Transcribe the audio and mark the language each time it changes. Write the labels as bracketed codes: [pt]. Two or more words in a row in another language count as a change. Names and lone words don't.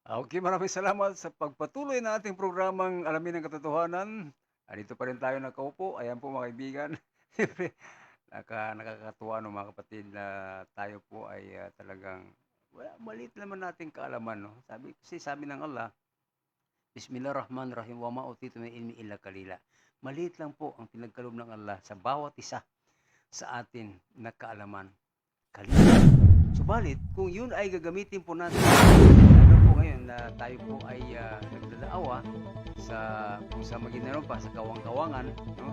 [tl] Okay, maraming salamat sa pagpatuloy na ating programang Alamin ang Katotohanan. Dito pa rin tayo nakaupo. Ayan po mga kaibigan. Siyempre, nakakatuwa no, mga kapatid na tayo po ay talagang maliit naman nating kaalaman. No? Sabi ng [ar] Allah, بسم الله الرحمن الرحيم وما أوتيتم من العلم إلا قليلا. [tl] Maliit lang po ang pinagkaloob ng Allah sa bawat isa sa atin na kaalaman. Kalila. Subalit, kung yun ay gagamitin po natin, lalo po ngayon na tayo po ay nagdadaawa sa kung sa Maguindanao pa, sa kawang-kawangan, no?